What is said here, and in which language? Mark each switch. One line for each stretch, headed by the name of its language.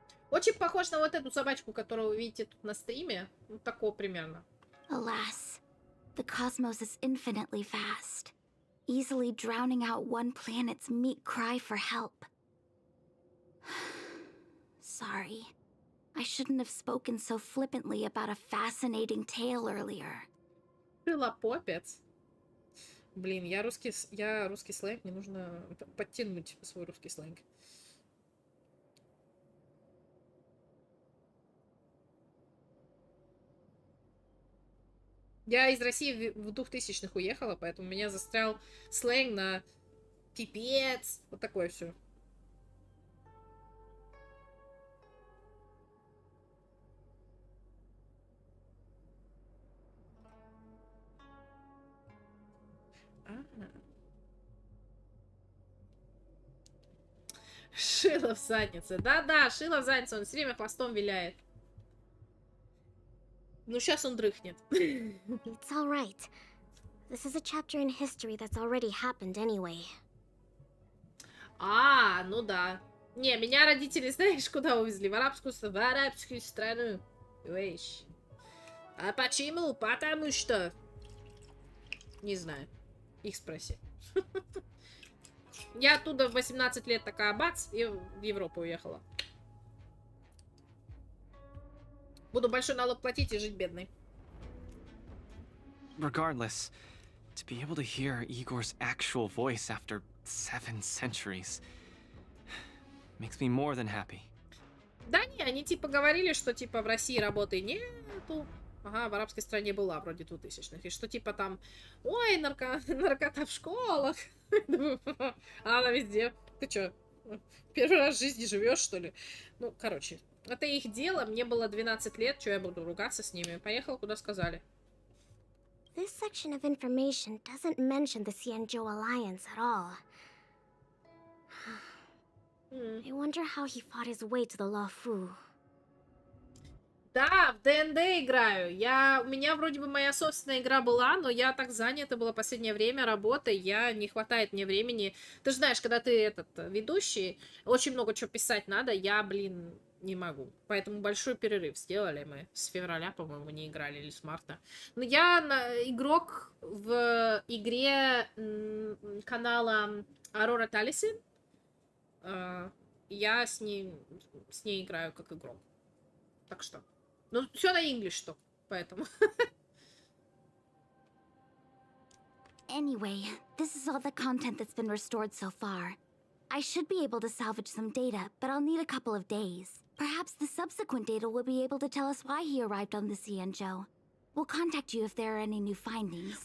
Russian: Очень похож на вот эту собачку, которую вы видите тут на стриме. Вот такого примерно.
English: Alas, the cosmos is infinitely vast, easily drowning out one planet's meek cry for help. Sorry. I shouldn't have spoken so flippantly about a fascinating tale earlier.
Russian: Крылопопец. Блин, я русский сленг, мне нужно подтянуть свой русский сленг. Я из России в 2000-х уехала, поэтому у меня застрял сленг на пипец. Вот такое все. Шило в заднице. Да-да, шило в заднице. Он все время хвостом виляет. Ну, сейчас он дрыхнет.
English: It's all right. This is a chapter in history that's already happened anyway.
Russian: Ну да. Не, меня родители, знаешь, куда увезли? В арабскую страну. Вещь. А почему? Потому что... Не знаю. Их спроси. Я оттуда в 18 лет такая бац, и в Европу уехала. Буду большой налог платить и жить бедной.
English: Regardless, to be able to hear Igor's actual voice after 7 centuries makes me more than happy.
Russian: Да не, они типа говорили, что типа в России работы нету. Ага, в арабской стране была вроде 2000-х. И что типа там, ой, наркота в школах. А она везде. Ты чё, первый раз в жизни живешь, что ли? Ну, короче, это их дело. Мне было 12 лет, что я буду ругаться с ними. Поехал, куда сказали.
English: This section of information doesn't mention the Xianzhou Alliance at all. I wonder how he fought his way to the Luofu.
Russian: Да, в ДНД играю. У меня вроде бы моя собственная игра была, но я так занята была последнее время работой, не хватает мне времени. Ты же знаешь, когда ты ведущий, очень много чего писать надо, блин, не могу. Поэтому большой перерыв сделали мы. С февраля, по-моему, не играли, или с марта. Но я игрок в игре канала Aurora Taliesin. Я с ней играю как игрок. Так что... Ну, все на English, что, поэтому.
English: Anyway, this is all the content that's been restored so far. I should be able to salvage some data, but I'll need a couple of days. Perhaps the subsequent data will be able to tell us why he arrived on the Xianzhou. We'll contact you if there are any new findings.